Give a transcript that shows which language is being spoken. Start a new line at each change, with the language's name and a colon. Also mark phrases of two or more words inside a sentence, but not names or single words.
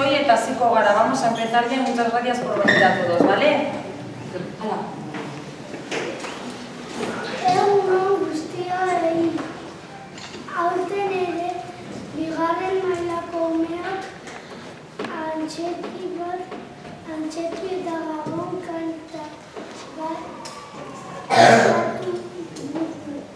Basque: eta hasiko gara.
Spanish: Vamos a empezar ya. Muchas gracias por venir a todos, ¿vale?
Basque: Egun guztioi, aurten ere, bigarren mailako umeak antxeti eta gabon kanta bat kantatu dugu.